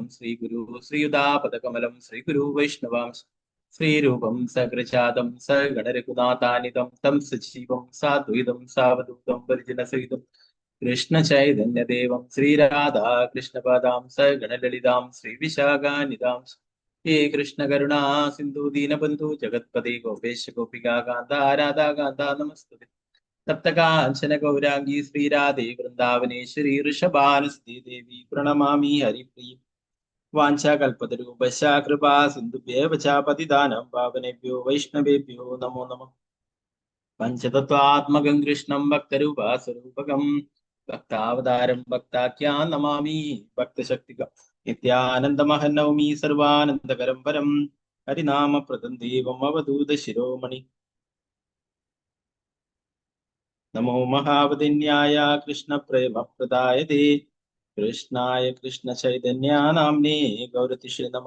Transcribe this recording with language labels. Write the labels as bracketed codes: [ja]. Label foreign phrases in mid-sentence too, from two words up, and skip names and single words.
[sa] ശ്രീഗുരു ശ്രീയുതാപദകമലം ശ്രീഗുരു വൈഷ്ണവാംശ ശ്രീരൂപം സകൃജാതം സഗണരഘുനാഥാനിതം തം സജീവം സാദ്വൈതം സാവധൂതം പരിജനസഹിതം കൃഷ്ണ ചൈതന്യദേവം ശ്രീരാധാ കൃഷ്ണപദാം സഗണലളിതാം ശ്രീവിശാഖാനിതാം ഹേ കൃഷ്ണ കരുണാ സിന്ധു ദീനബന്ധു ജഗത്പതി ഗോപേശ ഗോപികാ കാന്ത രാധാ കാന്ത നമസ്തുതേ. തപ്തകാഞ്ചന ഗൗരാംഗീ ശ്രീരാധേ വൃന്ദാവനേശ്വരി ഋഷഭാനുസ്തി ദേവി പ്രണമാമി ഹരിപ്രിയ. വാഞ്ചാകൽപതരൂപശ കൃപാ സിന്ധുഭ്യേവ ച പതിതാനം പാവനേഭ്യോ വൈഷ്ണവേഭ്യോ നമോ നമഃ. പഞ്ചതത്വാത്മകം കൃഷ്ണം ഭക്തരൂപാസ്വരൂപകം ഭക്താവതാരം ഭക്താഖ്യാൻ നമാമി ഭക്തശക്തികം നിത്യാനന്ദമഹം നൗമി സർവാനന്ദകരം പരം ഹരിനാമപ്രദം ദേവം അവധൂത ശിരോമണി. നമോ മഹാവദിന്യായ കൃഷ്ണപ്രേമപ്രദായതേ കൃഷ്ണായ കൃഷ്ണചൈതന്യാനാംനേ ഗൗരതിഷേ നമഃ.